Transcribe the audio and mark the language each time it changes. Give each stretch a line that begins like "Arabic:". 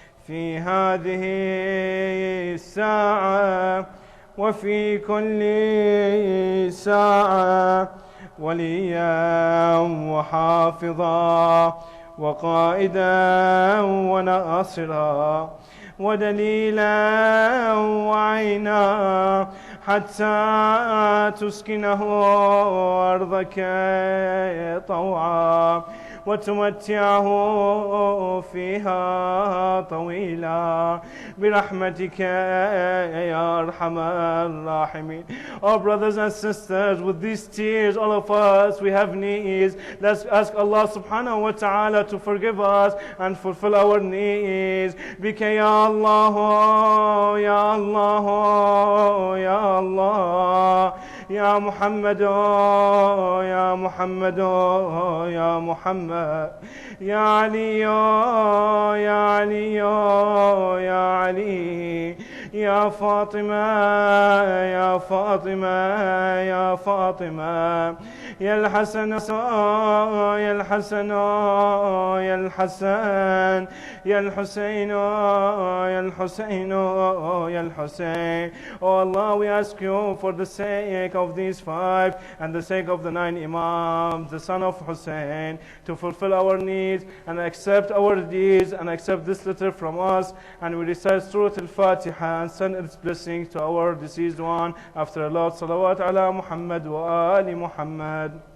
Arabic: في هذه الساعة وفي كل ساعة وليا وحافظا وقائدا وناصرا ودليلا وعينا حتى تسكنه أرضك طوعا وتمتعه فيها طويلا برحمتك يا أرحم الراحمين.
English: Oh brothers and sisters, with these tears, all of us, we have needs. Let's ask Allah subhanahu wa ta'ala to forgive us and fulfill our needs.
Arabic: بك يا الله يا الله يا الله يا محمد يا محمد يا محمد يا علي يا علي يا علي يا فاطمة يا فاطمة يا فاطمة يا الحسن يا الحسن يا الحسن يا الحسين يا الحسين يا الحسين.
English: Oh Allah, we ask you for the sake of these 5 and the sake of the 9 Imams, the son of Hussein, to fulfill our needs and accept our deeds and accept this letter from us, and we recite Surah Al-Fatiha and send its blessings to our deceased one after a lot
Arabic: salawat ala Muhammad wa ali Muhammad.